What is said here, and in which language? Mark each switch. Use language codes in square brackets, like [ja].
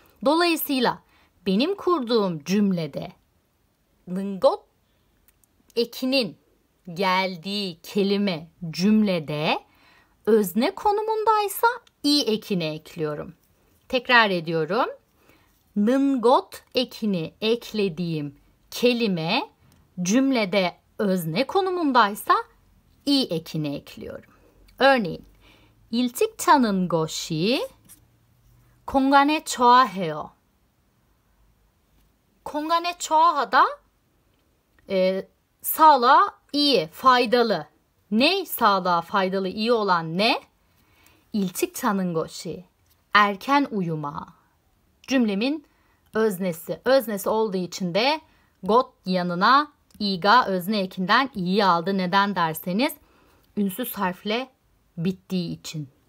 [tr] Dolayısıyla benim kurduğum cümlede ngot ekinin geldiği kelime cümlede özne konumundaysa i ekini ekliyorum. Tekrar ediyorum. Ngot ekini eklediğim kelime cümlede özne konumundaysa i ekini ekliyorum. [ko] Örneğin 일찍 자는 것이 건강에 좋아해요. kongan에 좋아하다 [tr] sağlığa iyi, faydalı. Ne sağlığa faydalı, iyi olan ne? [ko] 일찍 자는 것이 [tr] erken uyuma. Cümlemin öznesi. Öznesi olduğu için de got yanına iga özne ekinden i'yi aldı. Neden derseniz ünsüz harfle bittiği için.